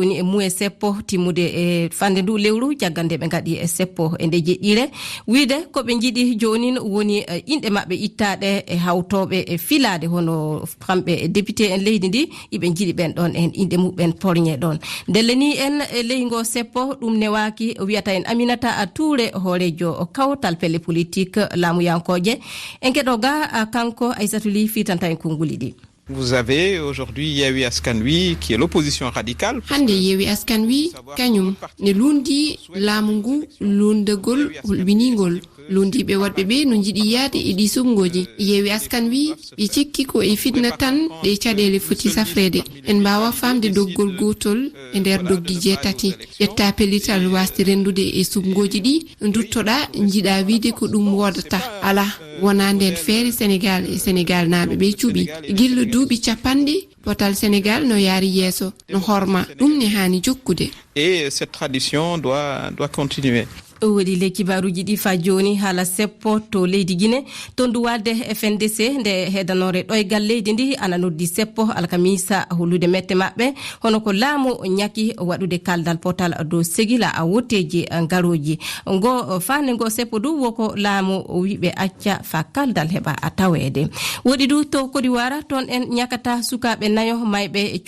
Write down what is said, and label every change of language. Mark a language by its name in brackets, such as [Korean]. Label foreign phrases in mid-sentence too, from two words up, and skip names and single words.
[Fula] e muye seppo timmude e fande ndu lewru jaggande ɓe gaɗi e seppo e nde jeɗɗire wiide koɓe jiiɗi joni woni inɗe mabɓe ittaɗe e hawtoɓe e filade hono kamɓe député en leydi ndi iɓe jiiɗi ɓen ɗon en inɗe muɓen porñe ɗon ndelleni en e leygo seppo ɗum newaki wiyata en Aminata Touré hoorejo kawtal pelle politique laamuyankoje en keɗo ga kanko Aissatou Ly fitanta en konnguli ɗi. [French] Vous avez aujourd'hui Yewwi Askan Wi qui est l'opposition radicale. [Fula] Hande Yewwi Askan Wi kañum ne lundi laamu ngu lundegol hulɓinigol lundiɓe wadɓe ɓe no jiiɗi yaade e ɗi sumgoji Yewwi Askan Wi ɓe cikki ko e fitna tan ɗe caɗele foti safrede en mbawa famde doggol gotol e nder doggi jeetati ƴetta pellital wasde rendude e sumgoji ɗi duttoɗa jiiɗa wiide ko ɗum wodata ala wona nden feere Sénégal e Sénégal naaɓe ɓe cuuɓi gillo duuɓi capanɗe potal Sénégal no yaari yeeso no horma ɗum ne hani jokkude [French] et cette tradition doit continuer. [Fula] Wodi le kibaruji ɗi fa joni haala seppo to leydi Guinée to ndu wadde FNDC nde hedanore ɗoygal leydi ndi ana noddi seppo alkamisa holude mette mabɓe hono ko laamu ñaki waɗude kaldal potal dow segila a wotteji ngaroji ngo fande ngo seppo du woko laamu wiɓe acca fa kaldal heɓa a tawede woɗi du to Côte d'Ivoire toon en ñakata sukaɓe nayo mayɓe e